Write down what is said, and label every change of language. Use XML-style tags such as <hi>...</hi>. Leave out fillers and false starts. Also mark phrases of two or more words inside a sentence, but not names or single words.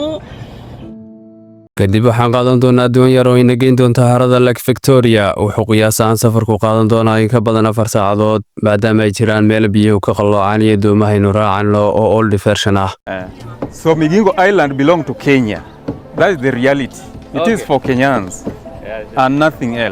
<so>kadib waxaan qaadan doonaa doon yar oo ina geyn doonta harada Lake Victoria wuxuu qiyaasaan safarku qaadan doonaa in ka badan 4 saacadood maadaama ay jiraan meel biyo ka qalloocaan iyo doomahaynu raacanno oo</so> <en>old version</en> <so>ah.</so> <en>So Migingo Island belong to Kenya. That is the reality. It is for Kenyans and nothing else.</en>